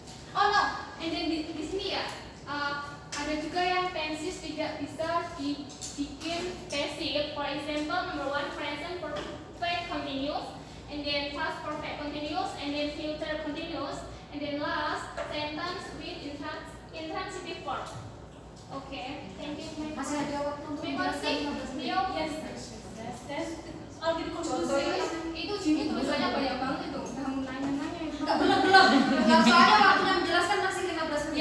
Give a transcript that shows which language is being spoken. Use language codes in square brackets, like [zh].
[en] Oh no, and then [id] di sini ya, ada juga yang tenses tidak bisa dibikin passive. [en] For example, number 1, present perfect continuous, and then past perfect continuous, and then future continuous, and then last sentence with intransitive verb. Okay, thank you. [id] Masih ada waktu untuk menjelaskan 15 menit. Itu Jimmy tulisannya banyak banget itu. Kamu nanya-nanya. Enggak, belum. Enggak, soalnya waktunya menjelaskan masih 15 menit.